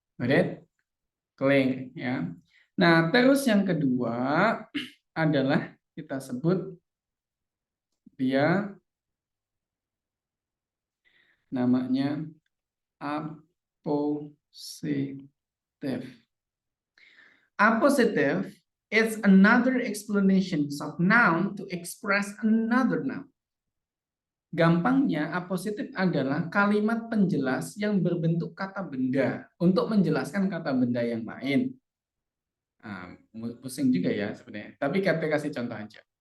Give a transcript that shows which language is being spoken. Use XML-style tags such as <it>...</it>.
<en>Got clear</en> <id>ya. Nah, terus yang kedua adalah kita sebut dia namanya appositive.</id> <en>Appositive is another explanation of noun to express another noun.</en> <id>Gampangnya, appositif adalah kalimat penjelas yang berbentuk kata benda untuk menjelaskan kata benda yang lain. Nah, pusing juga ya sebenarnya. Tapi kita kasih contoh aja.</id>